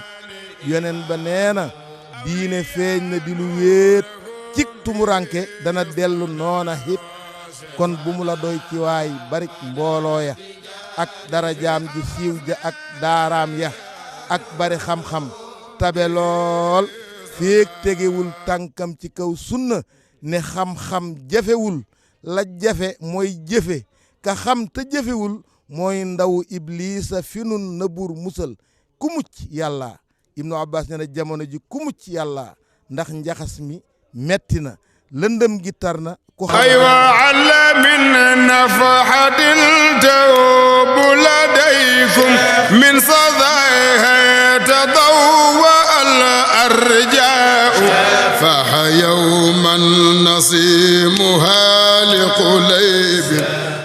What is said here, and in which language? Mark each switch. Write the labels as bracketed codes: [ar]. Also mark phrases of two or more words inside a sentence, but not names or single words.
[wo] yoneen ba nee na diine feeñ na di lu wéet cik tumuranke dana dellu noona hit kon bu mu la doy ci waay barik mbooloo ya ak darajaam ju siiw ja ak daaraam ya ak bari xam-xam tabe lool féeg tegewul tànkam ci kaw sunna ne xam-xam jafewul la jafe mooy jëfe ka xam te jëfewul mooy ndaw iblisa fi nun na buur musal ku mucc yàlla Ibnu Abbas nee na jamono ji ku mucc yàlla ndax njaxas mi metti na lëndëm gi tar na ku [ar] أيوه ألا من نفحات التوب لديكم من صداها تداوى الأرجاء فيوما نسيمها لقليبين